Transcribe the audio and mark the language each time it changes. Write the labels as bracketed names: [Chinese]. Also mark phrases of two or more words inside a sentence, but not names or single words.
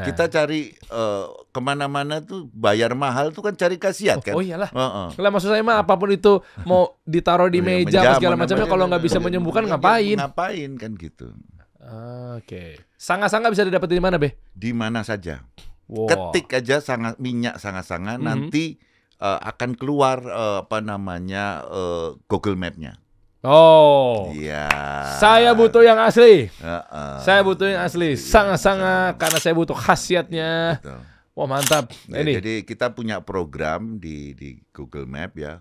[Indonesian] Kita cari kemana-mana tuh bayar mahal tuh kan cari khasiat kan. Oh iyalah. Kalau maksud saya mah apapun itu mau ditaruh di meja apa segala macamnya kalau nggak bisa menyembuhkan ngapain? Ngapain kan gitu. Oke. Sanga-sanga bisa didapat di mana, Be? Di mana saja. Wow. Ketik aja minyak sanga-sanga nanti akan keluar Google Map-nya. Oh, iya. Saya butuh yang asli. Saya butuh yang asli. Sangat-sangat karena saya butuh khasiatnya. Betul. Wah mantap. Nah, jadi kita punya program di Google Map ya.